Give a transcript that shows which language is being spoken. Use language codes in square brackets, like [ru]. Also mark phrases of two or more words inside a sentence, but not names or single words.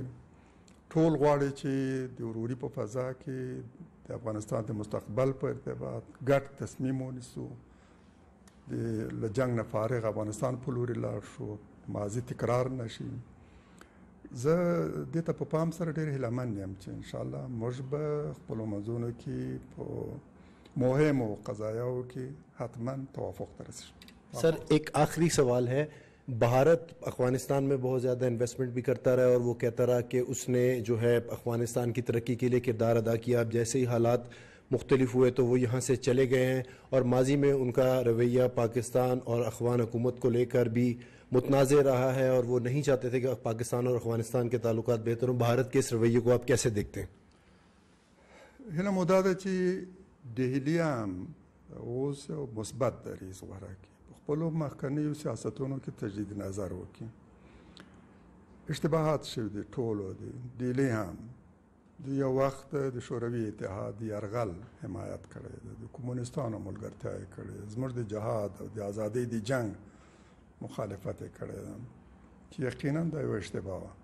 [ps] ټول غواړي چې د وروري په فضا کې د افغانستان د مستقبل په ارتباط ګډ تصمیم ونیسو، له جنګ نه فارغ افغانستان په لوري لاړ شو، ماضي تکرار نشي. زه دې ته په پام سره ډېر هیلهمند یم چې انشاءالله موږ به خپلو منځونو کې په مهمو قضایاو کې حتما توافق ته رسیږو. [ur] سر ایک آخری سوال ہے، بھارت افغانستان میں بہت زیادہ انویسٹمنٹ بھی کرتا رہا اور وہ کہتا رہا کہ اس نے جو ہے افغانستان کی ترقی کے لیے کردار ادا کیا، اب جیسے ہی حالات مختلف ہوئے تو وہ یہاں سے چلے گئے ہیں، اور ماضی میں ان کا رویہ پاکستان اور افغان حکومت کو لے کر بھی متنازع رہا ہے اور وہ نہیں چاہتے تھے کہ پاکستان اور افغانستان کے تعلقات بہتر ہوں۔ بھارت کے اس رویے کو آپ کیسے دیکھتے ہیں؟ [ps] هیله مو دا ده چې ډهلي هم اوس یو مثبت دریځ غوره کړي، په خپلو مخکنیو سیاستونو کې تجدید نظر وکړي. اشتباهات شوي دي ټولو دي. ډهلي هم د یو وخت د شوروي اتحاد یرغل حمایت کړی ده، د کمونستانو ملګرتیا یې کړې ده، زموږ د جهاد او د ازادۍ د جنګ مخالفت یې کړی ده چې یقینا دا یو اشتباه وه.